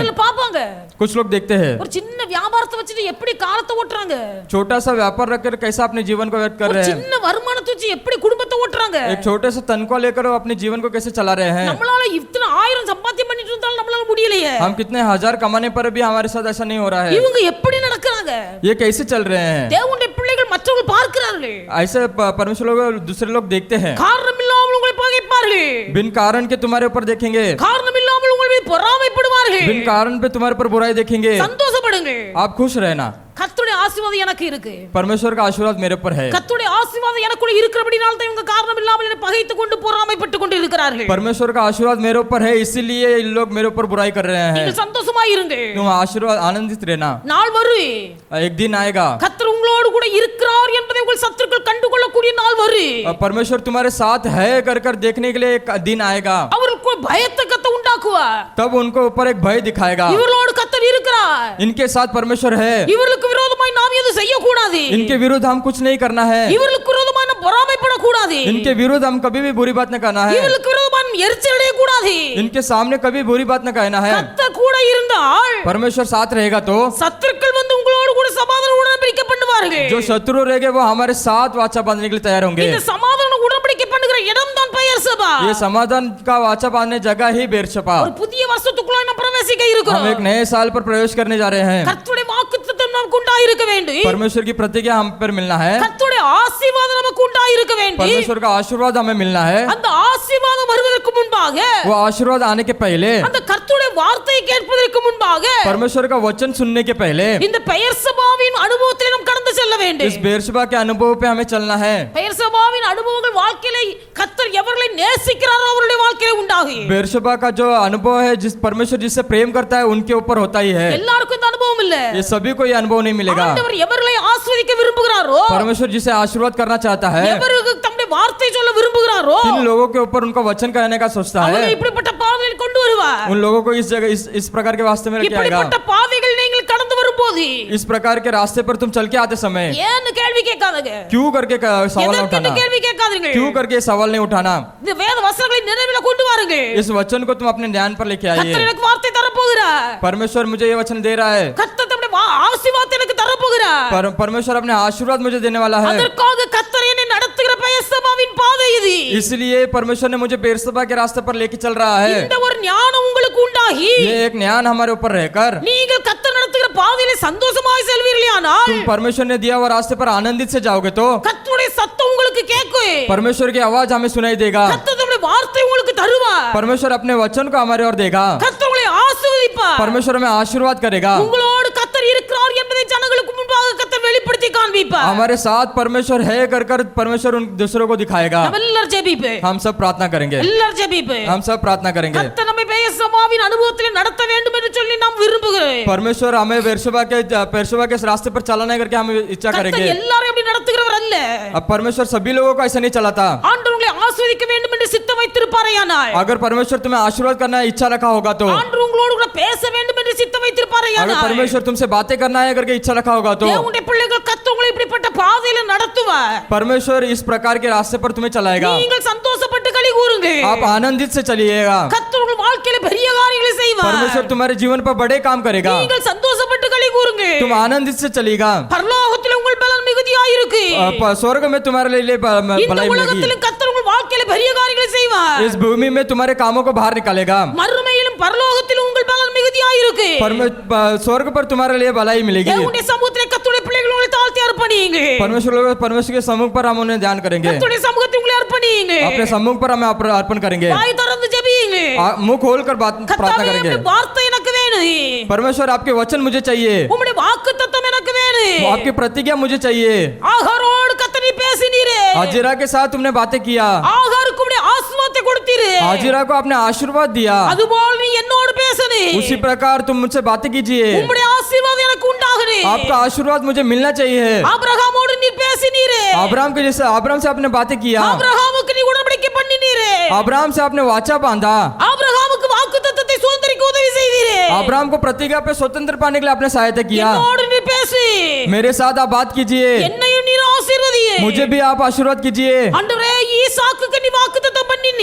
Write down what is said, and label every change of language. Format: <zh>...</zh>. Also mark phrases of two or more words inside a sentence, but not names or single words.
<ta>சில பாப்பாங்க</ta> <hi>कुछ लोग देखते हैं</hi> <ta>ஒரு சின்ன வியாபாரத்தை வச்சுட்டு எப்படி காலத்தை ஓட்டுறாங்க,</ta> <hi>छोटा सा व्यापार रखकर कैसा अपने जीवन को व्यक्त कर</hi> <ta>ஒரு</ta> <hi>रहे हैं.</hi> <ta>சின்ன வருமானத்தை வச்சு எப்படி குடும்பத்தை ஓட்டுறாங்க.</ta> <hi>एक छोटे से तनख्वाह लेकर वो अपने जीवन को कैसे चला रहे हैं.</hi> <ta>நம்மளால இத்தனை ஆயிரம் சம்பாத்தியம் பண்ணிட்டு இருந்தாலும் நம்மளால முடியலையே.</ta> <hi>हम कितने हजार कमाने पर भी हमारे साथ ऐसा नहीं हो रहा है.</hi> <ta>இவங்க எப்படி நடக்கறாங்க?</ta> <hi>ये कैसे चल रहे हैं.</hi> <ta>தேவனுடைய பிள்ளைகள் மற்றவங்க பார்க்கிறார்கள்,</ta> <hi>ऐसे परमेश्वर लोग दूसरे लोग देखते हैं.</hi> <ta>காரணம் இல்லாமல் உங்களை பகைப்பார்கள்,</ta> <hi>बिन कारण के तुम्हारे ऊपर देखेंगे.</hi> <ta>காரணம் இல்லாமல் உங்கள் மீது பொறாமைப்படுவார்கள்.</ta> <hi>बिन कारण पे तुम्हारे पर बुराई देखेंगे.</hi> <ta>சந்தோஷப்படுங்க,</ta> <hi>आप खुश रहना.</hi> <ta>கர்த்தருடைய ஆசீர்வாதம் எனக்கு இருக்கு,</ta> <hi>परमेश्वर का आशीर्वाद मेरे पर है.</hi> <ta>கர்த்தருடைய ஆசீர்வாதம் எனக்குள்ள இருக்கிறபடியால் தான் இவங்க காரணம் இல்லாமல் என்னை பகைத்துக் கொண்டு பொறாமைப்பட்டு கொண்டு இருக்கிறார்கள்.</ta> <hi>परमेश्वर का आशीर्वाद मेरे ऊपर है, इसीलिए इन लोग मेरे ऊपर बुराई कर रहे हैं.</hi> <ta>நீங்கள் சந்தோஷமா இருங்க,</ta> <hi>तुम आशीर्वाद आनंदित रहना.</hi> <ta>நாள் வரும்,</ta> <hi>एक दिन आएगा</hi> <ta>கர்த்தர் உங்களோடு கூட இருக்கிறார் என்பதை உங்கள் சத்துருக்கள் கண்டுகொள்ளக்கூடிய நாள் வரும்.</ta> <hi>परमेश्वर तुम्हारे साथ है कर कर देखने के लिए एक दिन आएगा.</hi> <ta>அவருக்கு பயத்தை கத்த உண்டாக்குவார்.</ta> <hi>तब उनको ऊपर एक भय दिखाएगा.</hi> <ta>இவர்களோடு கர்த்தர் இருக்கிறார்,</ta> <hi>इनके साथ परमेश्वर है.</hi> <ta>இவர்களுக்கு விரோதமாய் நாம் எதுவும் செய்யக்கூடாது,</ta> <hi>इनके विरुद्ध हम कुछ नहीं करना है.</hi> <ta>இவர்களுக்கு விரோதமாய் நாம் பொறாமைப்படக்கூடாது,</ta> <hi>इनके विरुद्ध हम कभी भी बुरी बात न करना है.</hi> <ta>இவர்களுக்கு விரோதமாய் நாம் எரிச்சல் அடையக்கூடாது.</ta> <hi>इनके सामने कभी बुरी बात न कहना है.</hi> <ta>கர்த்தர் கூட இருந்தால்</ta> <hi>परमेश्वर साथ रहेगा तो</hi> <ta>சத்துருக்கள் வந்து உங்களோடு கூட சமாதான உடன்படிக்கை பண்ணுவார்கள்.</ta> <hi>जो शत्रु रहेंगे वो हमारे साथ वाचा बांधने के लिए तैयार होंगे.</hi> <ta>இந்த சமாதான உடன்படிக்கை பண்ணுகிற இடம் தான் பெயர் சபா.</ta> <hi>ये समाधान का वाचा बांधने जगह ही बेरशपा.</hi> <ta>ஒரு புதிய வருஷத்துக்குள்ள நாம் பிரவேசிக்க</ta> <hi>हम</hi> <ta>இருக்கிறோம்.</ta> <hi>एक नए साल पर प्रवेश करने जा रहे हैं.</hi> <ta>கர்த்தருடைய வாக்குத்தத்தம் நமக்கு உண்டாயிருக்க வேண்டும்,</ta> <hi>परमेश्वर की प्रतिज्ञा हम पर मिलना है.</hi> <ta>கர்த்தருடைய ஆசீர்வாதம் நமக்கு உண்டாயிருக்க வேண்டும்.</ta> <hi>परमेश्वर का आशीर्वाद हमें मिलना है.</hi> <ta>அந்த ஆசீர்வாதம் வருவதற்கு முன்பாக,</ta> <hi>वो आशीर्वाद आने के पहले,</hi> <ta>அந்த கர்த்தருடைய வார்த்தையை கேட்பதற்கு முன்பாக,</ta> <hi>परमेश्वर का वचन सुनने के पहले</hi> <ta>இந்த பெயர் சபாவின் அனுபவத்தில் நாம் கடந்து செல்ல வேண்டும்.</ta> <hi>इस बेरशबा के अनुभव पे हमें चलना है.</hi> <ta>பெயர் சபாவின் அனுபவங்கள் வாழ்க்கையிலே கர்த்தர் எவர்களை நேசிக்கிறாரோ அவருடைய வாழ்க்கையிலே உண்டாகும்.</ta> <hi>बेरशबा का जो अनुभव है, जिस परमेश्वर जिससे प्रेम करता है उनके ऊपर होता ही है.</hi> <ta>எல்லாருக்கும் இந்த அனுபவம் இல்ல.</ta> <hi>ये सभी को ये अनुभव नहीं मिलेगा.</hi> <ta>ஆண்டவர் எவர்களை ஆசீர்வதிக்க விரும்புகிறாரோ,</ta> <hi>परमेश्वर जिसे आशीर्वाद करना चाहता है,</hi> <ta>எவருக்கு தம்முடைய வார்த்தை சொல்ல விரும்புகிறாரோ,</ta> <hi>जिन लोगों के ऊपर उनका वचन कहने का सोचता</hi> <ta>அவரை</ta> <hi>है,</hi> <ta>இப்படிப்பட்ட பாதையில் கொண்டு வருவார்.</ta> <hi>उन लोगों को इस जगह इस प्रकार के वास्ते में लेके आएगा.</hi> <ta>இப்படிப்பட்ட பாதைகள் நீங்கள் கடந்து வரும்போது</ta> <hi>इस प्रकार के रास्ते पर तुम चल के आते समय</hi> <ta>ஏன்னு கேள்வி கேட்காதீங்க,</ta> <hi>क्यों करके सवाल नहीं</hi> <ta>எதற்கென்னு</ta> <hi>उठाना.</hi> <ta>கேள்வி கேட்காதீங்க.</ta> <hi>क्यों करके सवाल नहीं उठाना.</hi> <ta>இந்த வேத வசனங்களை நினைவில் கொண்டு வாருங்க.</ta> <hi>इस वचन को तुम अपने ध्यान पर लेके</hi> <ta>கர்த்தர்</ta> <hi>आइए.</hi> <ta>எனக்கு வார்த்தை தர போகிறார்,</ta> <hi>परमेश्वर मुझे ये वचन दे रहा है.</hi> <ta>கர்த்தர் தம்முடைய ஆசீர்வாதத்தை எனக்கு தர போகிறார்.</ta> <hi>परमेश्वर अपने आशीर्वाद मुझे देने वाला है.</hi> <ta>அதற்காக கர்த்தர் என்னை நடத்துகிற பெயர் சபாவின் பாதை இது.</ta> <hi>इसलिए परमेश्वर ने मुझे बेरशबा के रास्ते पर लेके चल रहा है.</hi> <ta>இந்த ஒரு ஞானம் உங்களுக்கு உண்டாகி,</ta> <hi>ये एक ज्ञान हमारे ऊपर रहकर</hi> <ta>நீங்கள் கர்த்தர் நடத்துகிற பாதையிலே சந்தோஷமாய் செல்வீர்களானால்,</ta> <hi>तुम परमेश्वर ने दिया हुआ रास्ते पर आनंदित से जाओगे तो</hi> <ta>கர்த்தருடைய சத்தம் உங்களுக்கு கேட்கும்,</ta> <hi>परमेश्वर की आवाज हमें सुनाई देगा.</hi> <ta>கர்த்தர் தம்முடைய வார்த்தை உங்களுக்கு தருவார்,</ta> <hi>परमेश्वर अपने वचन को हमारे ओर देगा.</hi> <ta>கர்த்தர் உங்களை ஆசீர்வதிப்பார்.</ta> <hi>परमेश्वर हमें आशीर्वाद करेगा.</hi> <ta>உங்களோடு கர்த்தர் இருக்கிறார் என்பதை ஜனங்களுக்கு முன்பாக கர்த்தர் வெளிப்படுத்தி காண்பிப்பார்.</ta> <hi>हमारे साथ परमेश्वर है कर कर परमेश्वर उन दूसरों को दिखाएगा.</hi> <ta>நம்ம எல்லாரும் ஜெபிப்போம்,</ta> <hi>हम सब प्रार्थना करेंगे.</hi> <ta>எல்லாரும் ஜெபிப்போம்.</ta> <hi>हम सब प्रार्थना करेंगे.</hi> <ta>கர்த்தர் நம்மை பெயர் சபாவின் அனுபவத்தில் நடத்த வேண்டும் என்று சொல்லி நாம் விரும்புகிறோம்.</ta> <hi>परमेश्वर हमें बेरशबा के रास्ते पर चलाना करके हम इच्छा</hi> <ta>கர்த்தர்</ta> <hi>करेंगे.</hi> <ta>எல்லாரையும் அப்படி நடத்துகிறவர் அல்ல.</ta> <hi>अब परमेश्वर सभी लोगों को ऐसा नहीं चलाता.</hi> <ta>ஆண்டவர் உங்களை ஆசீர்வதிக்க வேண்டும் என்று சித்தம் வைத்திருப்பாரேயானால்,</ta> <hi>अगर परमेश्वर तुम्हें आशीर्वाद करना इच्छा रखा होगा तो,</hi> <ta>ஆண்டவர் உங்களோடு கூட பேச வேண்டும் என்று சித்தம்</ta> <hi>अगर</hi> <ta>வைத்திருப்பாரேயானால்,</ta> <hi>परमेश्वर तुमसे बातें करना है करके इच्छा रखा होगा तो,</hi> <ta>தேவனுடைய பிள்ளைகள் கர்த்தர் உங்களை இப்படிப்பட்ட பாதையில நடத்துவார்.</ta> <hi>परमेश्वर इस प्रकार के रास्ते पर तुम्हें चलाएगा.</hi> <ta>நீங்கள் சந்தோஷப்பட்டு களி கூறுங்க.</ta> <hi>आप आनंदित से चलिएगा.</hi> <ta>கர்த்தர் உங்கள் வாழ்க்கையில பெரிய காரியங்களை செய்வார்.</ta> <hi>परमेश्वर तुम्हारे जीवन पर बड़े काम करेगा.</hi> <ta>நீங்கள் சந்தோஷப்பட்டு களி கூறுங்க.</ta> <hi>तुम आनंदित से चलेगा.</hi> <ta>பரலோகத்தில் உங்கள் பலன் மிகுதியாயிருக்கு.</ta> <hi>स्वर्ग में तुम्हारे लिए</hi> <ta>இந்த</ta> <hi>भलाई मिलेगी.</hi> <ta>உலகத்திலும் கர்த்தர் உங்கள் வாழ்க்கையில பெரிய காரியங்களை செய்வார்.</ta> <hi>इस भूमि में तुम्हारे कामों को बाहर निकालेगा.</hi> <ta>மறுமையிலும் பரலோகத்திலும் உங்கள் பலன் மிகுதியாயிருக்கு.</ta> <hi>स्वर्ग पर तुम्हारे लिए भलाई मिलेगी.</hi> <ta>தேவனுடைய சமூகத்திலே கர்த்தருடைய பிள்ளைகள் உங்களை தாழ்த்தி அர்ப்பணியுங்க.</ta> <hi>परमेश्वर के सम्मुख पर हम उन्हें ध्यान करेंगे.</hi> <ta>கர்த்தருடைய சமூகத்தில் உங்களை அர்ப்பணியுங்க.</ta> <hi>अपने सम्मुख पर हमें अर्पण करेंगे.</hi> <ta>வாய் திறந்து ஜெபியுங்க.</ta> <hi>मुंह खोलकर प्रार्थना</hi> <ta>கர்த்தாவே,</ta> <hi>करेंगे.</hi> <ta>உம்முடைய வார்த்தை எனக்கு வேணும்.</ta> <hi>परमेश्वर आपके वचन मुझे चाहिए.</hi> <ta>உம்முடைய வாக்குத்தத்தம் எனக்கு வேணும்.</ta> <hi>आपकी प्रतिज्ञा मुझे चाहिए.</hi> <ta>ஆகாரோடு கர்த்தர் நீ பேசினீரே.</ta> <hi>हाजिरा के साथ तुमने बातें किया.</hi> <ta>ஆகாருக்கு உம்முடைய ஆசீர்வாதத்தை கொடுத்தீரே.</ta> <hi>हाजिरा को आपने आशीर्वाद दिया.</hi> <ta>அதுபோல நீ என்னோடு பேசுனே.</ta> <hi>उसी प्रकार तुम मुझसे बातें कीजिए.</hi> <ta>உம்முடைய ஆசீர்வாதம் எனக்கு உண்டாகணும்.</ta> <hi>आपका आशीर्वाद मुझे मिलना चाहिए.</hi> <ta>ஆபிரகாமோடு நீ பேசினீரே.</ta> <hi>अब्राहम के जैसे अब्राहम से आपने बातें किया.</hi> <ta>ஆபிரகாமுக்கு நீ உடன்படிக்கை பண்ணினீரே.</ta> <hi>अब्राहम से आपने वाचा बांधा.</hi> <ta>ஆபிரகாமுக்கு வாக்குத்தத்தத்தை சுதந்தரிக்க உதவி செய்தீரே.</ta> <hi>अब्राहम को प्रतिज्ञा पे स्वतंत्र पाने के लिए आपने सहायता किया.</hi> <ta>என்னோடு நீ பேசி</ta> <hi>मेरे साथ आप बात कीजिए.</hi> <ta>என்னையும் நீர் ஆசீர்வதியே.</ta> <hi>मुझे भी आप आशीर्वाद कीजिए.</hi> <ta>ஆண்டவரே, ஈசாக்குக்கு நீ வாக்குத்தத்தம் பண்ணினீ.</ta>